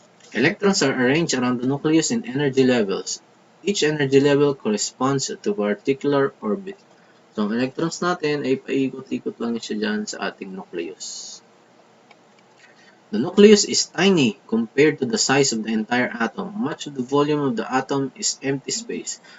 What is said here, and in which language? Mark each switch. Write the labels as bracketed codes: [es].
[en] Electrons are arranged around the nucleus in energy levels. Each energy level corresponds to a particular orbit. [tl] So, ang electrons natin ay paikot-ikot lang siya dyan sa ating nucleus. [en] The nucleus is tiny compared to the size of the entire atom. Much of the volume of the atom is empty space.